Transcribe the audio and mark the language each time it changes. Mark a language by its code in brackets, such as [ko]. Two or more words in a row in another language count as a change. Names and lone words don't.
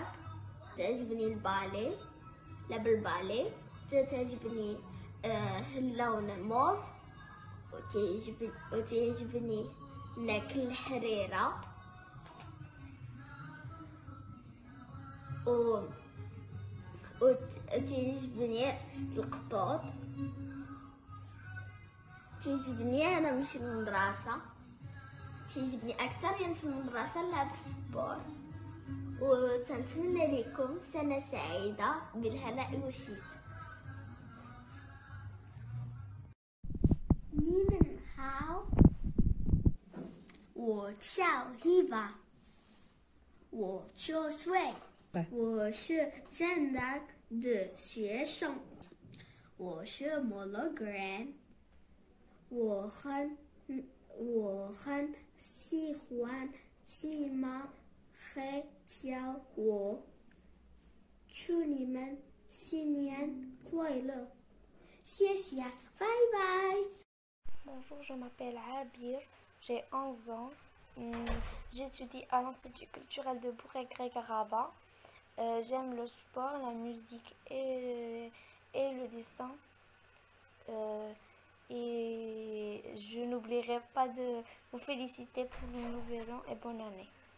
[ar] تعجبني البالي، لعب البالي، تعجبني اللون موف وتعجبني ناكل الحريرة وتعجبني القطوط. تعجبني أنا نمشي للمدرسة، تعجبني أكثر في المدرسة نلعب السبور. وتنتمنى لكم سنة سعيدة بالهناء والشفاء. [zh] 你们好，我叫 Hiba， 我9岁，我是正大的学生，我是 Mologram， 我很喜欢骑马和跳舞，祝你们新年快乐，谢谢，拜拜。 [fr] Bonjour, je m'appelle Abir, j'ai 11 ans. J'étudie à l'Institut culturel de Bourg-Grec à Rabat. J'aime le sport, la musique et le dessin. Et je n'oublierai pas de vous féliciter pour le nouvel an et bonne année.